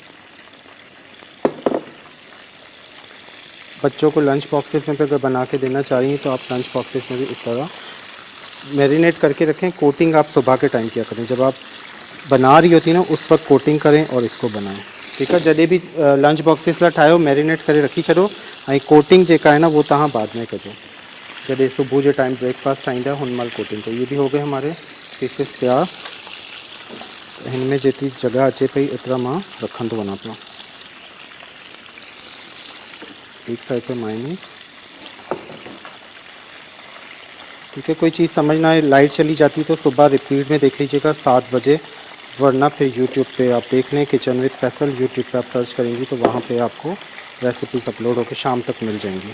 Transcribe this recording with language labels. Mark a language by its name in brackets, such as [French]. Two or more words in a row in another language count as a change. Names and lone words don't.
[Urdu] بچوں کو [English] lunch boxes [Urdu] میں اگر بنا کے دینا چاہیے تو آپ [English] lunch boxes [Urdu] میں بھی اس طرح میرینیٹ کر کے رکھیں. کوٹنگ آپ صبح کے ٹائم کیا کریں، جب آپ بنا رہی ہوتی نا اس وقت کوٹنگ کریں اور اس کو بنائیں، ٹھیک ہے. [Sindhi] जॾहिं भी [English] lunch boxes [Sindhi] ला ठाहियो मैरिनेट करे रखी छॾो, ऐं कोटिंग जेका है ना वो तव्हां बाद में कजो, जॾहिं सुबुह जे टाइम ब्रेकफास्ट ठाहींदा हुन महिल कोटिंग। [Urdu] تو یہ بھی ہو گئے ہمارے پیسز تیار. [Sindhi] इनमें जेतिरी जगह अचे पई एतिरा मां रखंदो वञा पियो। [Urdu] ایک سائیڈ پہ مایونیز، ٹھیک ہے. کوئی چیز سمجھ نہ آئے، لائٹ چلی جاتی تو صبح ریپیٹ میں دیکھ لیجیے گا 7 بجے، ورنہ پھر یوٹیوب پہ آپ دیکھ لیں کچن ود فیصل، یوٹیوب پہ آپ سرچ کریں گی تو وہاں پہ آپ کو ریسپیز اپلوڈ ہو کر شام تک مل جائیں گی.